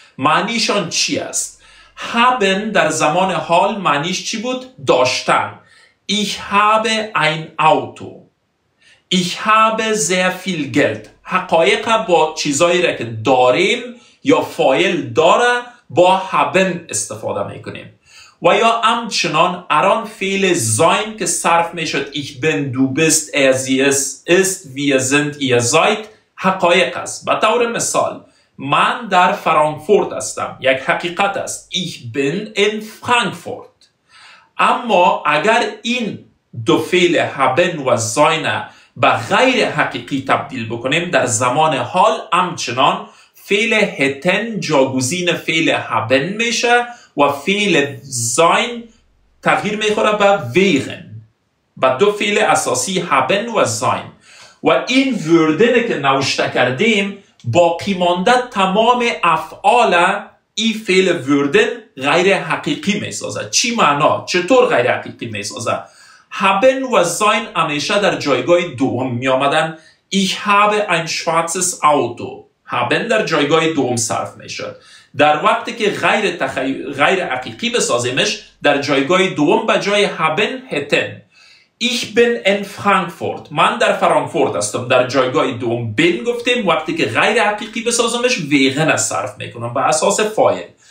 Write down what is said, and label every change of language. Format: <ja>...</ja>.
<fa>معنیشان چی است؟ haben در زمان حال معنیش چی بود؟ داشتن.</fa> <de>Ich habe ein Auto. Ich habe sehr viel Geld.</de> <fa>حقایق با چیزایی را که داریم یا فاعل داره با haben استفاده میکنیم. و یا همچنان اران فعل</fa> <de>sein</de> <fa>که صرف میشد</fa> <de>ich bin du bist er sie es ist wir sind ihr seid</de> <fa>حقایق است. به طور مثال من در فرانکفورت هستم، یک حقیقت است.</fa> <de>ich bin in Frankfurt.</de> <fa>اما اگر این دو فعل haben و sein به غیر حقیقی تبدیل بکنیم در زمان حال همچنان فعل hätten جاگزین فعل haben میشه و فعل sein تغییر میخوره به wären. با دو فعل اساسی haben و sein و این würden که نوشته کردیم باقی مانده تمام افعال این فعل würden غیر حقیقی میسازه. چی معنا؟ چطور غیر حقیقی میسازه؟ haben و sein همیشه در جایگاه دوم می آمدن.</fa> <de>ich habe ein schwarzes Auto.</de> <fa>haben در جایگاه دوم صرف می شد. در وقتی که غیر حقیقی بسازیمش در جایگاه دوم به جای haben hätten.</fa> <de>ich bin in Frankfurt.</de> <fa>من در فرانکفورت هستم. در جایگاه دوم bin گفتیم. وقتی که غیر حقیقی بسازمش wären صرف میکنم به اساس فاعل.</fa>